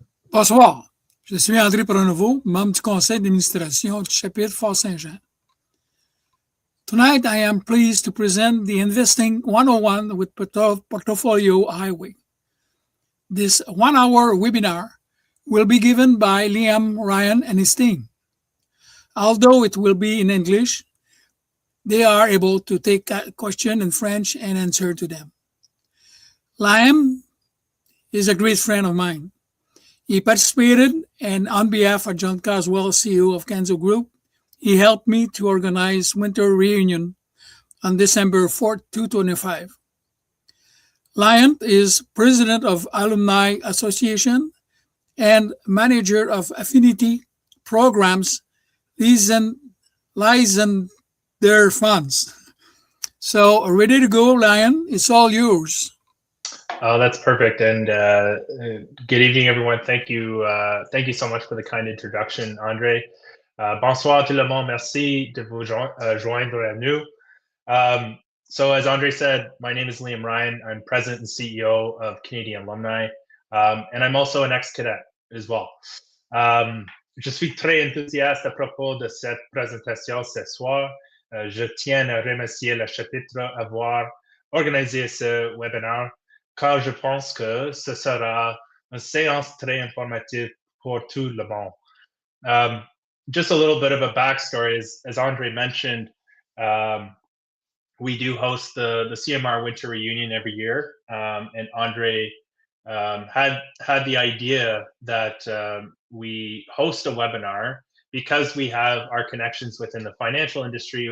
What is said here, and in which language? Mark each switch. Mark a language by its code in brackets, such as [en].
[fr] Bonsoir, je suis André Pronovo, membre du conseil d'administration du chapitre Fort-Saint-Jean. [en] Tonight, I am pleased to present the Investing 101 with Portfolio HiWay. This one-hour webinar will be given by Liam, Ryan, and his team. Although it will be in English, they are able to take a question in French and answer to them. Liam is a great friend of mine. He participated, and on behalf of John Caswell, CEO of Kenzo Group, he helped me to organize winter reunion on December 4th, 2025. Lion is president of Alumni Association and manager of Affinity Programs, lies in their funds. So ready to go, Lion? It's all yours. Oh, that's perfect. And good evening, everyone. Thank you so much for the kind introduction, Andre. [fr] Bonsoir tout le monde. Merci de vous joindre à nous. [en] So as Andre said, my name is Liam Ryan. I'm president and CEO of Canadian Alumni. And I'm also an ex-cadet as well. [fr] Je suis très enthousiaste à propos de cette présentation ce soir. Je tiens à remercier le chapitre d'avoir organisé ce webinaire, car je pense que ce sera une séance très informative pour tout le monde. [en] Just a little bit of a backstory, as Andre mentioned, we do host the CMR Winter Reunion every year, and Andre had the idea that we host a webinar because we have our connections within the financial industry.